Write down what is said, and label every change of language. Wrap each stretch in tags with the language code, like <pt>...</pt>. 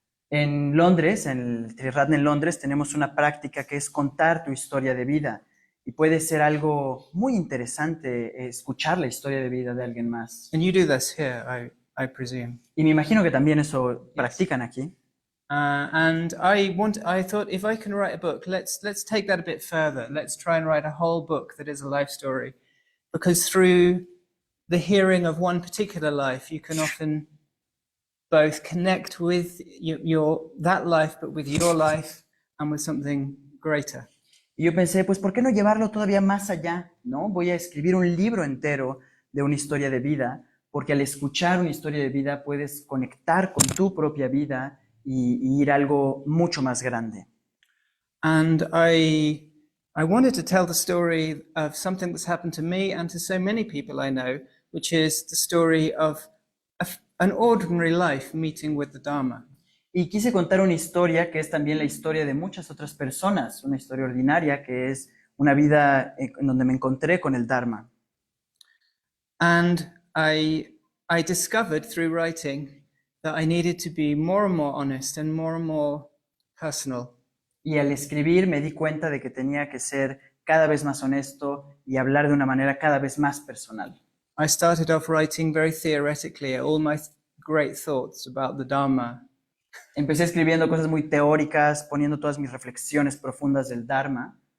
<es>En Londres, en el Triratna en Londres, tenemos una práctica que es contar tu historia de vida. Y puede ser algo muy interesante escuchar la historia de vida de alguien más.</es> <en>And you do this here, I presume.</en> <es>Y me imagino que también eso</es> <en>Yes.</en> <es>practican aquí.</es> <en>And I thought if I can write a book, let's take that a bit further. Let's try and write a whole book that is a life story, because through the hearing of one particular life, you can often both connect with your that life, but with your life and with something greater.</en> <es>Y yo pensé, pues, ¿por qué no llevarlo todavía más allá? ¿No? Voy a escribir un libro entero de una historia de vida, porque al escuchar una historia de vida puedes conectar con tu propia vida y ir a algo mucho más grande.</es> <en>And I wanted to tell the story of something that's happened to me and to so many people I know, which is the story of an ordinary life meeting with the Dharma.</en> <es>Y quise contar una historia que es también la historia de muchas otras personas, una historia ordinaria que es una vida en donde me encontré con el Dharma.</es> <en>And I discovered through writing that I needed to be more and more honest and more personal.</en> <es>Y al escribir me di cuenta de que tenía que ser cada vez más honesto y hablar de una manera cada vez más personal.</es> <en>I started off writing very theoretically all my great thoughts about the Dharma.</en> <es>Empecé escribiendo cosas muy teóricas, poniendo todas mis reflexiones profundas del Dharma.</es>